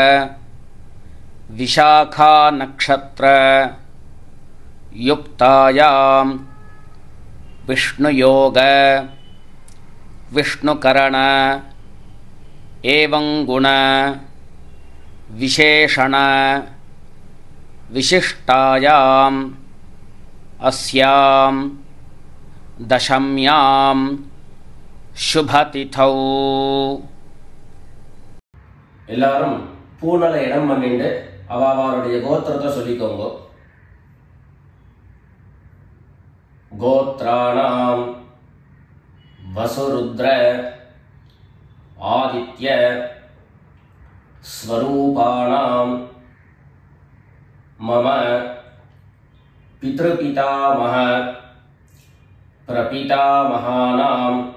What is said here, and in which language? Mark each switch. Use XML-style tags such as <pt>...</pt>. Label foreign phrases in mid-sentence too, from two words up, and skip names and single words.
<sa>विशाखा नक्षत्र युक्तायां विष्णुयोग विष्णुकरण एवं गुण विशेषण विशिष्टायां अस्यां दशम्यां शुभतिथौ</sa> <ta>எல்லாரும் பூனலை இடம் பண்ணிட்டு அவளுடைய கோத்திரத்தை சொல்லிக்கோங்க.</ta> <sa>गोत्राणां वसुरुद्र आदित्य स्वरूपाणां मम पितृपितामह प्रपितामहानाम्.</sa>